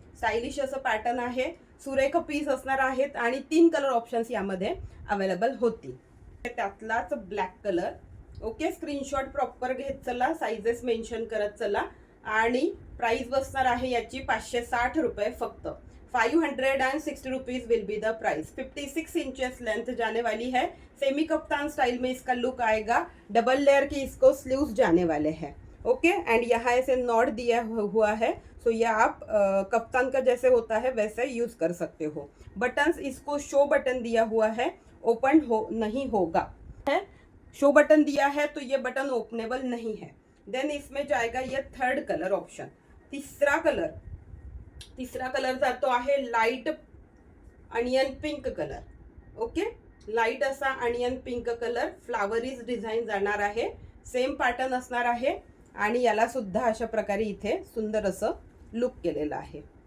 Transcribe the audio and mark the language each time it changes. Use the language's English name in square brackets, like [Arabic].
[Marathi] Stylish असं pattern आहे. सुरेख पीस असणार आहेत आणि 3 कलर ऑप्शन्स यामध्ये अवेलेबल होतील. त्यातलाच black colour. Okay, screenshot proper घेत चला. साईजेस मेन्शन करत चला आणि प्राइस बसणार आहे याची 560 रुपये फक्त. [English] 560 rupees will be the price. [Hindi] 56 inches length जाने वाली है. सेमी कप्तान स्टाइल में इसका लुक आएगा. डबल लेयर की इसको स्लीव्स जाने वाले हैं. ओके, एंड यहाँ ऐसे नॉट दिया हुआ है. सो ये आप कप्तान का जैसे होता है वैसे यूज कर सकते हो. बटन्स इसको शो बटन दिया हुआ है, ओपन हो नहीं होगा है. शो बटन दिया है तो ये बटन ओपनेबल नहीं है. देन इसमें जाएगा ये थर्ड कलर ऑप्शन. [Marathi] तीसरा कलर जातो आहे light onion pink colour. Okay, light असा अनियन पिंक कलर. फ्लावरीज डिझाईन जाणार आहे. सेम पॅटर्न असणार आहे आणि याला सुद्धा अशा प्रकारे इथे सुंदर असं लुक केलेलं आहे.